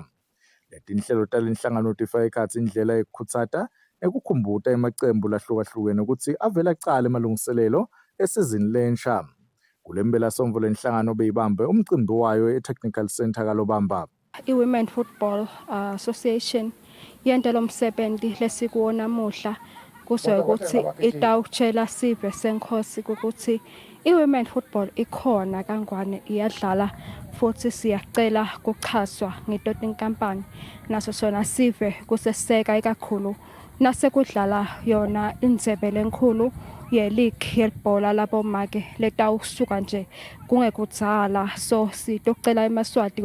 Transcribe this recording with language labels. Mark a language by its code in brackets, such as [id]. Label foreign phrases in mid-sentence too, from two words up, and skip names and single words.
[ss] Letinhlelo talenhlangano tifaka ekhatsi indlela yekukhutsata nekukhumbuta emacembu lahlukahlukene ukuthi avela kucala emalungiselelo esizini lensha. Kulempelasomvo lenhlangano beyibambe umcimbi wayo eTechnical Center kaLobamba. I-Women Football Association yente lo msebenzi lesikuwo namuhla kuze ukuthi itawutshela sive senkhosi ukuthi i-Women Football ikhona kangwane iyadlala futhi siyacela kuchaswa ngito tinkampani naso sona sive kuseseka kakhulu nasekudlala yona indzebe lenkulu ye-league yebhola labomake letawusuka nje kungekudzala so sitocela emaswati